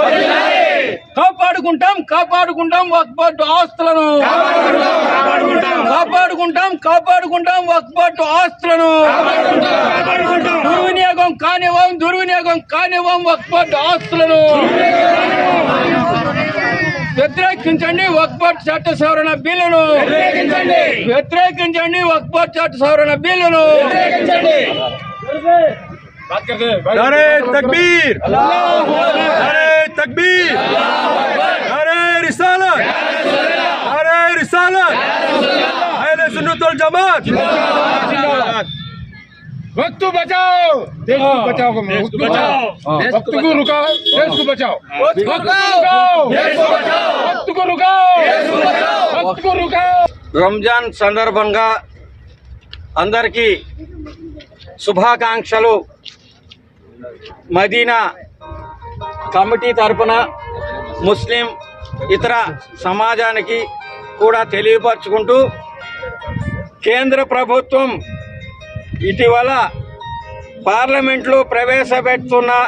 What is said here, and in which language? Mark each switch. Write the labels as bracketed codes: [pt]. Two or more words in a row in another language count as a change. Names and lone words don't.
[te] కాపాడుకుంటాం వక్ఫ్ బోర్డు ఆస్తులను కాపాడుకుంటాం వక్ఫ్ బోర్డు ఆస్తులను దుర్వినియోగం కానివ్వం వక్ఫ్ బోర్డు ఆస్తులను వ్యతిరేకించండి. వక్ఫ్ బోర్డు చట్ట సవరణ బిల్లును వ్యతిరేకించండి. వక్ఫ్ బోర్డు చట్ట సవరణ బిల్లును [hi] नारे तकबीर, नारे तकबीर, नारे रिसालत, नारे रिसालत, अहले सुन्नत वल जमात। वक्त बचाओ देश को बचाओ, वक्त को रुकाओ देश को बचाओ, वक्त को रुकाओ। [te] రంజాన్ సందర్భంగా అందరికీ శుభాకాంక్షలు. మదీనా కమిటీ తరపున ముస్లిం ఇతర సమాజానికి కూడా తెలియపరచుకుంటూ, కేంద్ర ప్రభుత్వం ఇటీవల పార్లమెంట్లో ప్రవేశపెడుతున్న